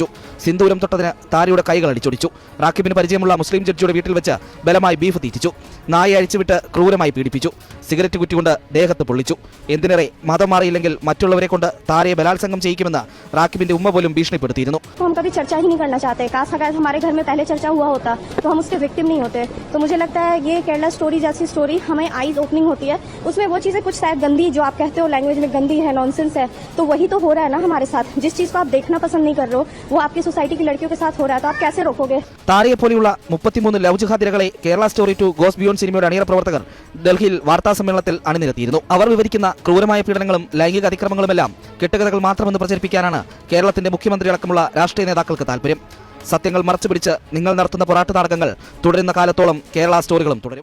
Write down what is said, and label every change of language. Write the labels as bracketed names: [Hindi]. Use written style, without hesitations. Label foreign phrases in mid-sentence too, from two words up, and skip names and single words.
[Malayalam] സിന്ദൂരം തൊട്ടതിന് താരയുടെ കൈകൾ അടിച്ചൊടിച്ചു. റാക്കിബിന് പരിചയമുള്ള മുസ്ലിം ജഡ്ജിയുടെ വീട്ടിൽ വെച്ച് ബലമായി ബീഫ് തീറ്റിച്ചു. നായെ അഴിച്ചുവിട്ട് ക്രൂരമായി പീഡിപ്പിച്ചു. സിഗരറ്റ് കുറ്റികൊണ്ട് ദേഹത്ത് പൊള്ളിച്ചു. എന്തിനേറെ മതം മാറിയില്ലെങ്കിൽ മറ്റുള്ളവരെ കൊണ്ട് താരയെ ബലാത്സംഗം ചെയ്യിക്കുമെന്ന് റാക്കിബിന്റെ ഉമ്മ പോലും ഭീഷണിപ്പെടുത്തിയിരുന്നു. [Hindi] लगता है ये केरला स्टोरी जैसी स्टोरी हमें [English] eyes opening [Hindi] होती है. उसमें वो चीजें कुछ शायद गंदी जो आप कहते हो लैंग्वेज में गंदी है, नॉनसेंस है, तो वही तो हो रहा है ना हमारे साथ. जिस चीज को आप देखना पसंद नहीं कर रहे हो वो आपकी सोसाइटी की लड़कियों के साथ हो रहा है, तो आप कैसे रोकोगे? [Malayalam] താരയെ പോലെയുള്ള 33 ലവ് ജിഹാദികളെ കേരള സ്റ്റോറി 2 ഗോസ് ബിയോണ്ട് സിനിമയുടെ അണിയറ പ്രവർത്തകർ ഡൽഹിയിൽ വാർത്താ സമ്മേളനത്തിൽ അണിനിരത്തിയിരുന്നു. അവർ വിവരിക്കുന്ന ക്രൂരമായ പീഡനങ്ങളും ലൈംഗിക അതിക്രമങ്ങളുമെല്ലാം കെട്ടുകഥകൾ മാത്രമെന്ന് പ്രചരിപ്പിക്കാനാണ് കേരളത്തിന്റെ മുഖ്യമന്ത്രി അടക്കമുള്ള രാഷ്ട്രീയ നേതാക്കൾക്ക് താല്പര്യം. സത്യങ്ങൾ മറച്ചുപിടിച്ച് നിങ്ങൾ നടത്തുന്ന പോരാട്ട നാടകങ്ങൾ തുടരുന്ന കാലത്തോളം കേരള സ്റ്റോറികളും തുടരും.